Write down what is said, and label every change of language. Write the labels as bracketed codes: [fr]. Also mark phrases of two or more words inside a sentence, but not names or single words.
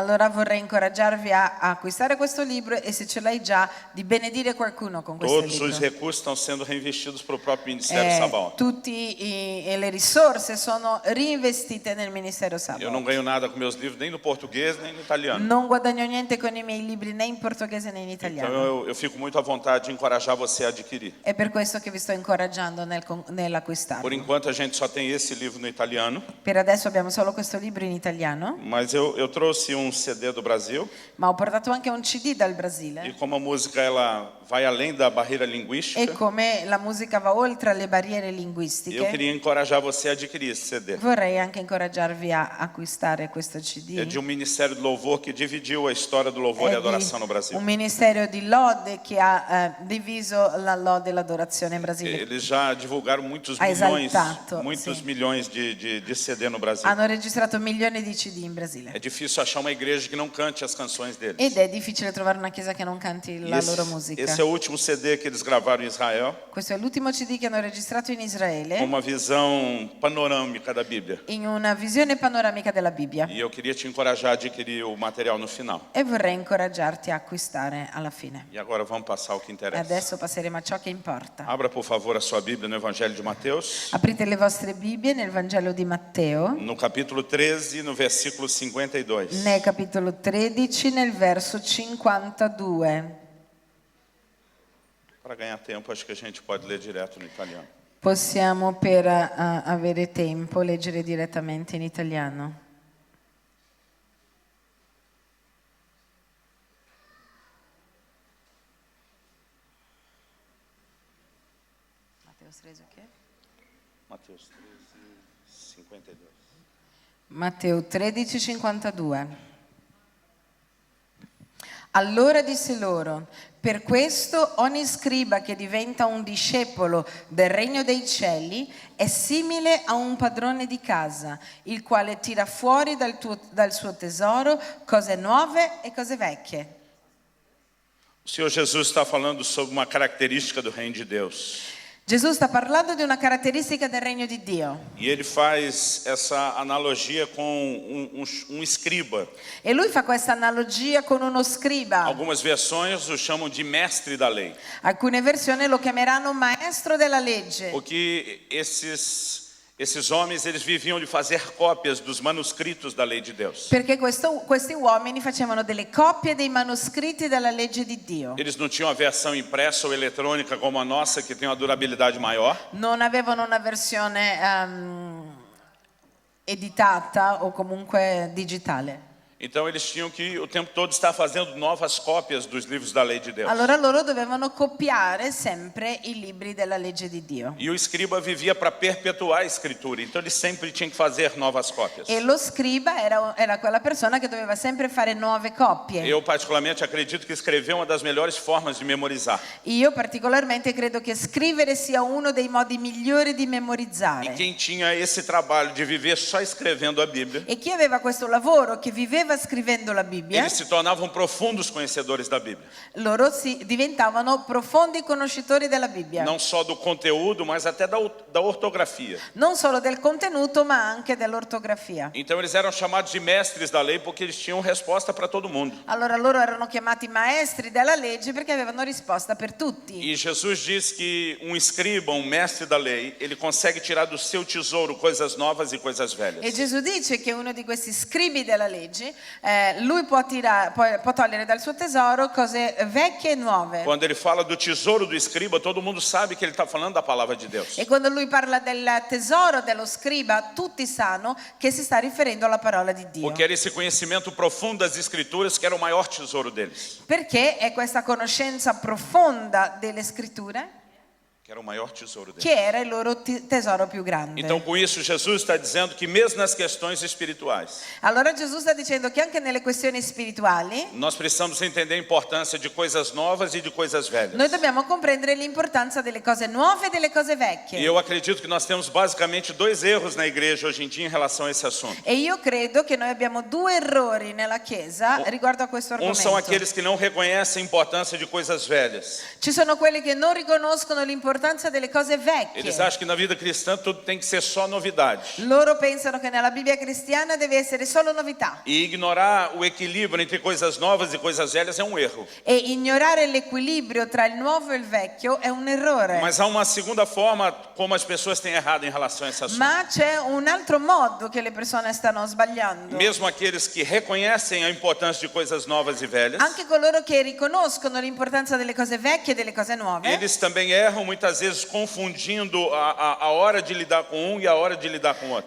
[it] Allora vorrei incoraggiarvi a acquistare questo libro e se ce l'hai già, di benedire qualcuno con questo [pt] Todos os [it] libro. [pt] recursos estão sendo reinvestidos para o próprio Ministério Sabaoth. [it] Tutte le risorse sono reinvestite nel Ministero [pt] Eu não [it] Sabaoth. [pt] ganho nada com meus livros, nem no português, nem no italiano. [it] Non guadagno niente con i miei libri né in portoghese né in [pt] Então, [it] italiano. [pt] eu fico muito à vontade de encorajar você a adquirir. [it] È per questo che vi sto incoraggiando [pt] Por [it] nell'acquistarlo. [pt] enquanto, a gente só tem esse livro no italiano, [it] Per adesso abbiamo solo questo libro in italiano, [pt] mas eu trouxe um CD do Brasil, [it] ma ho portato anche un CD dal [pt] e [it] Brasile. [pt] como a música ela vai além da barreira linguística, [it] E come la musica va oltre le barriere [pt] eu [it] linguistiche, [pt] queria encorajar você a adquirir esse CD. [it] vorrei anche incoraggiarvi a acquistare questo [pt] É [it] CD. [pt] de um ministério do louvor que dividiu a história do louvor e [it] È di [pt] adoração no Brasil. [it] un ministero di lode che ha diviso la lode e l'adorazione in Brasile. [pt] Eles já divulgaram muitos [it] Ha [pt] milhões, [it] esaltato, [pt] muitos sim. milhões de CD no Brasil. [it] Hanno registrato milioni di CD in [pt] É [it] Brasile. [pt] difícil achar uma igreja que não cante as canções deles. [it] Ed è difficile trovare una chiesa che non canti [pt] E [it] la loro musica. [pt] esse é o último CD que eles gravaram em Israel, [it] Questo è l'ultimo CD che hanno registrato in [pt] com [it] Israele, [pt] uma visão panorâmica da Bíblia. [it] in una visione panoramica della Bibbia. [pt] E eu queria te encorajar a adquirir o material no final. [it] E vorrei incoraggiarti a acquistare alla fine. [pt] E agora vamos passar ao que [it] E [pt] interessa. [it] adesso passeremo a ciò che importa. [pt] Abra, por favor, a sua Bíblia no Evangelho de Mateus, [it] Aprite le vostre Bibbie nel Vangelo di Matteo, [pt] no capítulo 13, no versículo 52. [it] nel capitolo 13, nel verso 52. [pt] Para ganhar tempo, acho que a gente pode ler direto no italiano. [it] Possiamo, per avere tempo, leggere direttamente in italiano. [pt] Matteo 13 o quê? Mateus 13, 52. [it] Matteo 13, 52. Allora disse loro: per questo ogni scriba che diventa un discepolo del regno dei cieli è simile a un padrone di casa, il quale tira fuori dal suo tesoro cose nuove e cose vecchie. [pt] O Senhor Jesus está falando sobre uma característica do reino de Deus. [it] Gesù sta parlando di una caratteristica del regno di Dio [pt] E ele faz essa analogia com um escriba. [it] e lui fa questa analogia con uno scriba. [pt] Algumas versões o chamam de mestre da lei. [it] Alcune versioni lo chiameranno maestro della legge, [pt] Porque esses homens, eles viviam de fazer cópias dos manuscritos da lei de Deus. [it] perché questi uomini facevano delle copie dei manoscritti della legge di Dio. [pt] Eles não tinham a versão impressa ou eletrônica como a nossa, que tem uma durabilidade maior. [it] Non avevano una versione editata o comunque digitale. [pt] Então eles tinham que o tempo todo estar fazendo novas cópias dos livros da lei de Deus. [it] Allora loro dovevano copiare sempre i libri della legge di Dio. [pt] E o escriba vivia para perpetuar a escritura, então ele sempre tinha que fazer novas cópias. [it] E lo scriba era quella persona che doveva sempre fare nuove copie. [pt] Eu particularmente acredito que escrever é uma das melhores formas de memorizar. [it] Io particolarmente credo che scrivere sia uno dei modi migliori di [pt] E [it] memorizzare. [pt] quem tinha esse trabalho de viver só escrevendo a Bíblia, [it] E chi aveva questo lavoro, che viveva scrivendo la Bibbia, [pt] eles se tornavam profundos conhecedores da Bíblia. [it] loro diventavano profondi conoscitori della Bibbia. [pt] Não só do conteúdo, mas até da ortografia. [it] Non solo del contenuto, ma anche dell'ortografia. [pt] Então eles eram chamados de mestres da lei porque eles tinham resposta para todo mundo. [it] Allora loro erano chiamati maestri della legge perché avevano risposta per tutti. [pt] E Jesus diz que um escriba, um mestre da lei, ele consegue tirar do seu tesouro coisas novas e coisas velhas. [it] E Gesù dice che uno di questi scribi della legge, lui può togliere dal suo tesoro cose vecchie e nuove. [pt] Quando ele fala do tesouro do escriba, todo mundo sabe que ele está falando da palavra de Deus. [it] E quando lui parla del tesoro dello scriba, tutti sanno che si sta riferendo alla parola di Dio. [pt] Porque era esse conhecimento profundo das escrituras que era o maior tesouro deles. [it] Perché è questa conoscenza profonda delle scritture [pt] Que era o maior tesouro deles. [it] che era il loro tesoro più grande. [pt] Então, com isso, Jesus está dizendo que mesmo nas questões espirituais, [it] Allora Gesù sta dicendo che anche nelle questioni spirituali [pt] nós precisamos entender a importância de coisas novas e de coisas velhas. [it] noi dobbiamo comprendere l'importanza delle cose nuove e delle cose [pt] E [it] vecchie. [pt] eu acredito que nós temos basicamente dois erros na igreja hoje em dia em relação a esse assunto. [it] E io credo che noi abbiamo due errori nella Chiesa riguardo a questo [pt] Um são [it] argomento. [pt] aqueles que não reconhecem a importância de coisas velhas. [it] Ci sono quelli che non riconoscono l'importanza delle cose vecchie. [pt] Eles acham que na vida cristã tudo tem que ser só novidade. [it] Loro pensano che nella Bibbia cristiana deve essere solo novità. [pt] E ignorar o equilíbrio entre coisas novas e coisas velhas é um erro. [it] E ignorare l'equilibrio tra il nuovo e il vecchio è un errore. [pt] Mas há uma segunda forma como as pessoas têm errado em relação a esse assunto. [it] Ma c'è un altro modo che le persone stanno sbagliando. [pt] Mesmo aqueles que reconhecem a importância de coisas novas e velhas, [it] Anche coloro che riconoscono l'importanza delle cose vecchie e delle cose nuove, [pt] eles também erram muitas vezes confundindo a hora de lidar com um e a hora de lidar com o outro.